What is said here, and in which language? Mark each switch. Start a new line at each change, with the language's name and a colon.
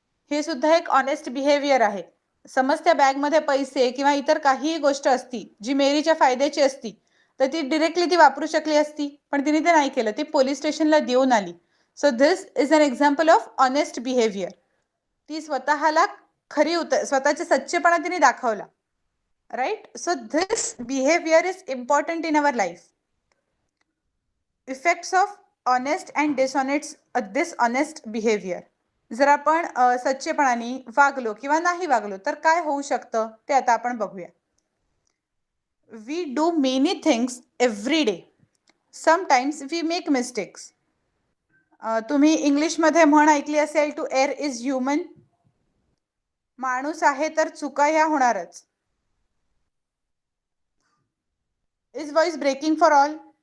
Marathi: हे सुद्धा एक ऑनेस्ट बिहेवियर आहे. समज त्या बॅगमध्ये पैसे किंवा इतर काहीही गोष्ट असती जी मेरीच्या फायद्याची असती तर ती डिरेक्टली ती वापरू शकली असती, पण तिने ते नाही केलं, ती पोलीस स्टेशनला देऊन आली.
English: So this is an example of honest behaviour.
Marathi: ती स्वतःला स्वतःचे सच्चेपणा तिने दाखवला.
English: Right. So this behaviour is important in our life. Effects of honest and dishonest behaviour.
Marathi: जर आपण सच्चेपणाने वागलो किंवा नाही वागलो तर काय होऊ शकतं ते आता आपण बघूया.
English: We do many things every day. Sometimes we make mistakes.
Marathi: तुम्ही इंग्लिशमध्ये म्हण ऐकली असेल,
English: To err is human.
Marathi: माणूस आहे तर चुका ह्या होणारच.
English: Is voice breaking for all?